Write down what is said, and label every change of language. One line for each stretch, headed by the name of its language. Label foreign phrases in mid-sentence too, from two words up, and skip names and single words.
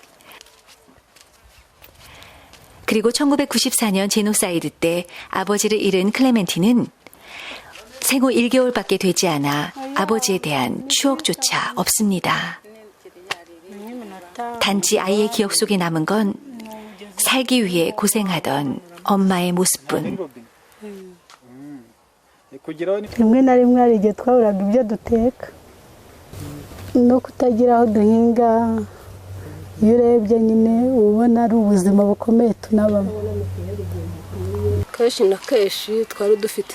Korean: 그리고 1994년 제노사이드 때 아버지를 잃은 클레멘티는 생후 1개월밖에 되지 않아 아버지에 대한 추억조차 없습니다. 단지 아이의 기억 속에 남은 건 살기 위해 고생하던 엄마의 모습뿐.
Kinyarwanda: rimwe na rimwe hari igihe twaburaga ibyo duteka no kutagira aho duhinga iyo urebye nyine ubona ari ubuzima bukomeye tunabamo kenshi na kenshi twari dufite